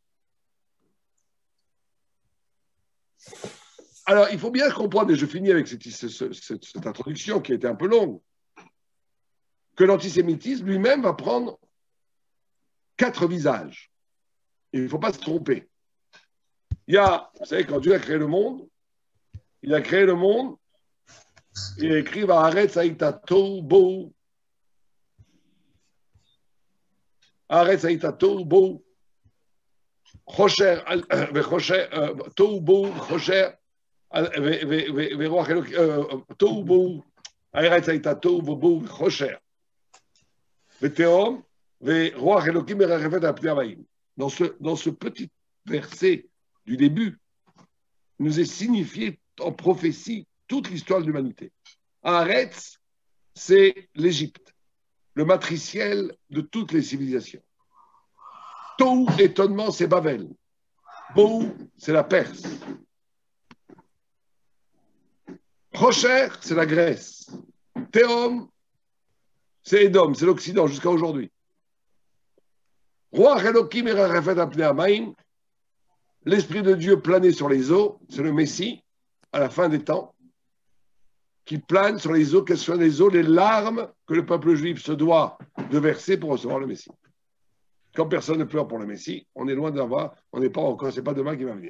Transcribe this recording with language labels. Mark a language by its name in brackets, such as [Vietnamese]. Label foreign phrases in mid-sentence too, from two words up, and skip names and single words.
[French] Alors, il faut bien comprendre, et je finis avec cette introduction qui a été un peu longue, que l'antisémitisme lui-même va prendre 4 visages. Et il ne faut pas se tromper. Il y a, vous savez, quand Dieu a créé le monde, il a créé le monde, il a écrit [Hebrew] והארץ היתה תהו ובהו. הארץ היתה תהו ובהו. חושך תהו ובהו חושך ורוח אלקים תהו ובהו. הארץ היתה תהו ובהו חושך ותהום ורוח אלקים מרחפת על פני המים. [French] Dans ce petit verset du début, nous est signifié en prophétie toute l'histoire de l'humanité. Haaretz, c'est l'Égypte, le matriciel de toutes les civilisations. Tohu, étonnement, c'est Babel. Bohu, c'est la Perse. Rocher, c'est la Grèce. Théom, c'est Édom, c'est l'Occident jusqu'à aujourd'hui. [Hebrew] רוח אלקים מרחפת על פני המים, [French] l'Esprit de Dieu planait sur les eaux, c'est le Messie, à la fin des temps, qui plane sur les eaux, quelles sont les eaux, les larmes que le peuple juif se doit de verser pour recevoir le Messie. Quand personne ne pleure pour le Messie, on est loin d'avoir, on n'est pas encore, c'est pas demain qu'il va venir.